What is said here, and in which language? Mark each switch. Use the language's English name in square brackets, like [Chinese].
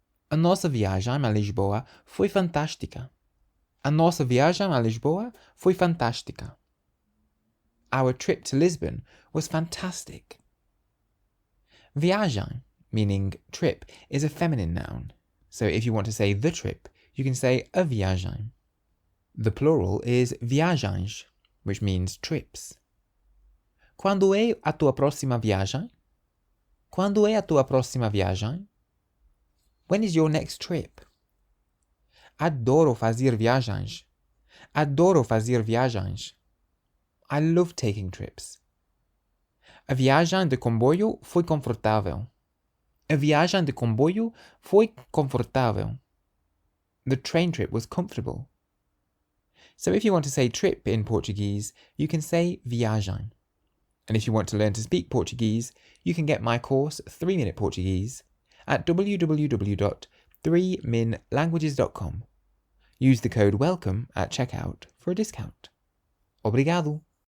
[Portuguese] A nossa viagem a Lisboa foi fantástica. A nossa viagem a Lisboa foi fantástica. [English] Our trip to Lisbon was fantastic. Viagem, meaning trip, is a feminine noun. So if you want to say the trip, you can say a viagem. The plural is viagens, which means trips. [Portuguese] Quando é a tua próxima viagem? Quando é a tua próxima viagem? [English] When is your next trip? [Portuguese] Adoro fazer viagens. Adoro fazer viagens. [English] I love taking trips. [Portuguese] A viagem de comboio foi confortável. A viagem de comboio foi confortável. [English] The train trip was comfortable. So if you want to say trip in Portuguese, you can say viagem. And if you want to learn to speak Portuguese, you can get my course 3-Minute Portuguese at www.3minlanguages.com. Use the code WELCOME at checkout for a discount. Obrigado!